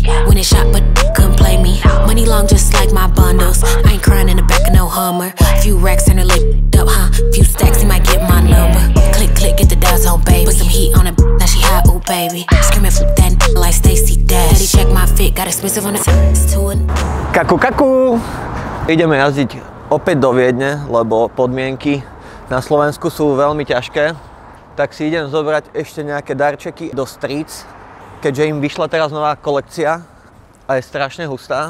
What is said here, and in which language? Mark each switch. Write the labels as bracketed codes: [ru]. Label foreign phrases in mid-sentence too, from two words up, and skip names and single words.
[en] When it shot, but couldn't play me. Money long just like my bundles. I ain't crying in the back of no Hummer. Few racks and her leg up, huh? Few stacks, he might get my number. Click, click, get the dials on, baby. Put some heat on it, now she hot, ooh, baby. Screaming for that like Stacey Dash. Daddy check my fit, got expensive on the to it. Kaku, kaku! [sk] Ideme jazdiť opäť do Viedne, lebo podmienky na Slovensku sú veľmi ťažké. Tak si idem zobrať ešte nejaké darčeky do Streets, keďže im vyšla teraz nová kolekcia a je strašne hustá.